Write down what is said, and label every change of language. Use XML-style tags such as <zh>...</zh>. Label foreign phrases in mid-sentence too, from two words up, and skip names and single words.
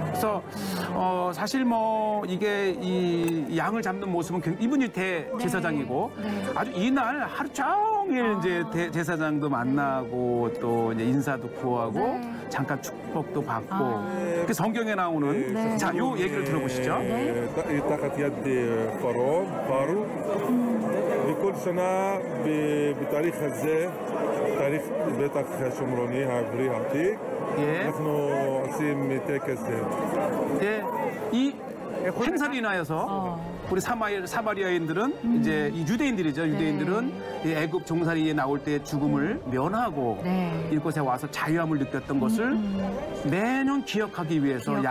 <ko>그래서 사실 뭐 이게 이 양을 잡는 모습은 이분이 대제사장이고 네. 아주 이날 하루 종일 이제 대제사장도 만나고 또 이제 인사도 구하고 네. 잠깐 축복도 받고 그 성경에 나오는 네. 자, 요 얘기를 들어보시죠.</ko> <he>תחת יד פרעה, וכל שנה בתאריך הזה, תאריך בטח שומרוני העברי העתיק,</he> <ko>예.</ko> <he>אנחנו עושים טקס</he> <ko>예. 이 행사로 인하여서 우리 사마리아인들은 이제 이 유대인들이죠. 유대인들은 이 애굽 종살이에 나올 때 죽음을 면하고 네. 이곳에 와서 자유함을 느꼈던 것을 매년 기억하기 위해서 기억하기</ko>